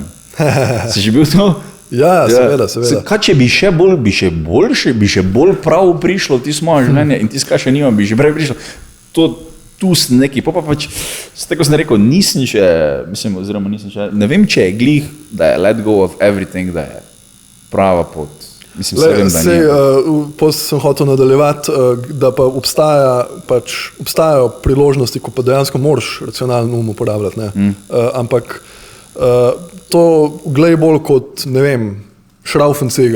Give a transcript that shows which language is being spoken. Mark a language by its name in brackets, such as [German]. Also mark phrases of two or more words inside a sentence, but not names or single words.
[Slovenian] Si že bil to? Ja, seveda. Kaj, če bi še bolj prav prišlo v tisto moje življenje in tisto, kaj še nimam, bi že prej prišlo. Tu sem neki, pa pač, tako sem rekel, nisem še, ne vem, če je glih, da je [English] let go of everything, [Slovenian] da je prava pot. Mislim, sem hotel nadaljevati, da pa obstajajo priložnosti, ko pa dejansko moraš racionalno uporabljati. Ampak to glej bolj kot, ne vem, šraufen-cigar.